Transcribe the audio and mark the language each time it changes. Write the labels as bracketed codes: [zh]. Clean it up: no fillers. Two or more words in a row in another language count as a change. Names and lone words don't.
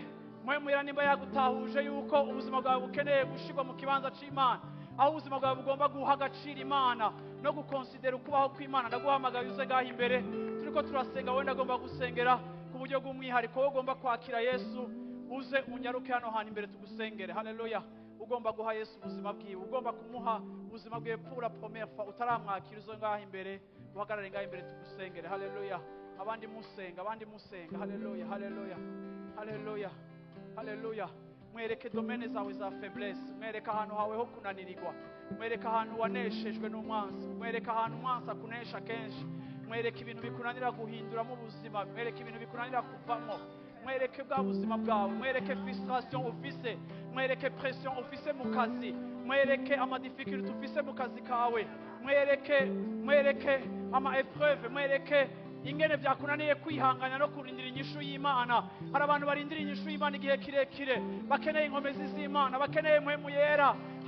[rn] Mpwemu yera nimba yagutahuje yuko ubuzima bwawe bukeneye gushirwa mu kibanza c'Imana, aho ubuzima bwawe bugomba guha agaciro Imana no gukonsidera ukubaho kw'Imana, ndaguhamagaye uze ngaha imbere. Turiko turasenga, wowe ndagomba gusengera ku buryo bw'umwihariko, wowe ugomba kwakira Yesu, uze unyaruke hano hantu imbere tugusengere. Haleluya. Ugomba guha Yesu ubuzima bwiwe, ugomba kumuha ubuzima bwiwe [fr] pour la première fois, [rn] utaramwakira uze ngaha imbere, uhagarare ngaha imbere tugusengere. Haleluya. Abandi musenga, abandi musenga. Haleluya, haleluya, haleluya, haleluya. Mwereke domene zawe za faiblesse, mwereke ahantu hawe ho kunanirirwa, mwereke ahantu waneshejwe n'umwansi, mwereke ahantu umwansi akunesha kenshi, mwereke ibintu bikunanira guhinduramo ubuzima, mwereke ibintu bikunanira kuvamo, mwereke bwa buzima bwawe, mwereke frustration ufise, mwereke pression ufise mu kazi, mwereke ama difficulty ufise mu kazi kawe, mwereke ama épreuve, mwereke ingene byakunaniye kwihanganya no kurindira inyishu y'Imana. Hari abantu barindira inyishu y'Imana igihe kirekire, bakeneye inkomezi z'Imana, bakeneye mpwemu yera.